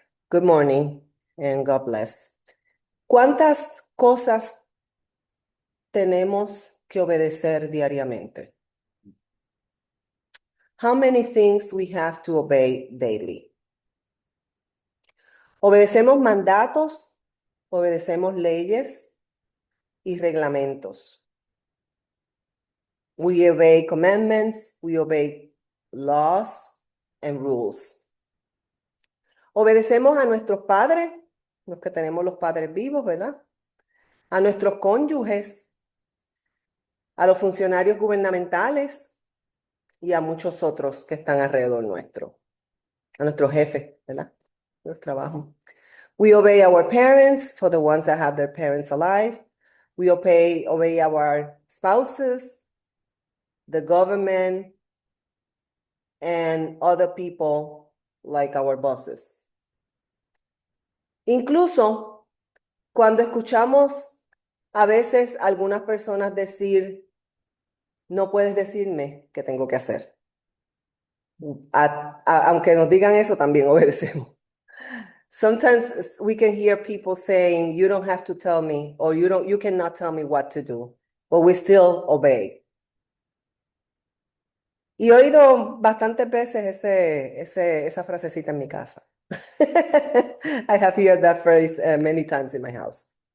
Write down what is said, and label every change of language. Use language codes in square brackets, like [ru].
[en] Good morning and God bless. [es] ¿Cuántas cosas tenemos que obedecer diariamente? [en] How many things we have to obey daily? [es] Obedecemos mandatos, obedecemos leyes y reglamentos. [en] We obey commandments, we obey laws and rules. [es] Obedecemos a nuestros padres, los que tenemos los padres vivos, ¿verdad? A nuestros cónyuges, a los funcionarios gubernamentales y a muchos otros que están alrededor nuestro, a nuestros jefes, ¿verdad? Los trabajos. [en] We obey our parents for the ones that have their parents alive. We obey our spouses, the government, and other people like our bosses. [es] Incluso cuando escuchamos a veces algunas personas decir, no puedes decirme qué tengo que hacer. Aunque nos digan eso, también obedecemos. [en] Sometimes we can hear people saying, you don't have to tell me, or you cannot tell me what to do, but we still obey. [es] Y he oído bastantes veces esa frasecita en mi casa. [en] I have heard that phrase many times in my house.